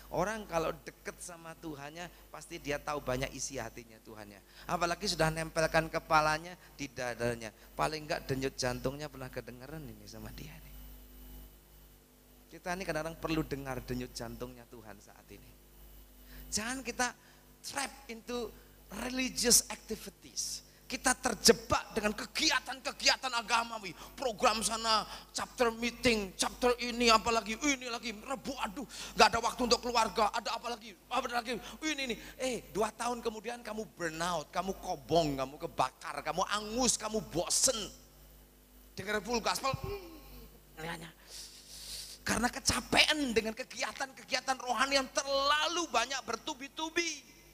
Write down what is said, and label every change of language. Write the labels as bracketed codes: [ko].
[id] Orang kalau deket sama Tuhannya pasti dia tahu banyak isi hatinya Tuhannya. Apalagi sudah nempelkan kepalanya di dadanya. Paling enggak denyut jantungnya pernah kedengeran ini sama dia nih. Kita ini kadang-kadang perlu dengar denyut jantungnya Tuhan saat ini. Jangan kita [en] trap into religious activities. [id] Kita terjebak dengan kegiatan-kegiatan agamawi, program sana, chapter meeting, chapter ini, apalagi ini lagi, rebu, aduh, nggak ada waktu untuk keluarga, ada apa lagi, ini. 2 tahun kemudian kamu burnout, kamu kobong, kamu kebakar, kamu angus, kamu bosen, dengar full gospel, karena kecapean dengan kegiatan-kegiatan rohani yang terlalu banyak bertubi-tubi.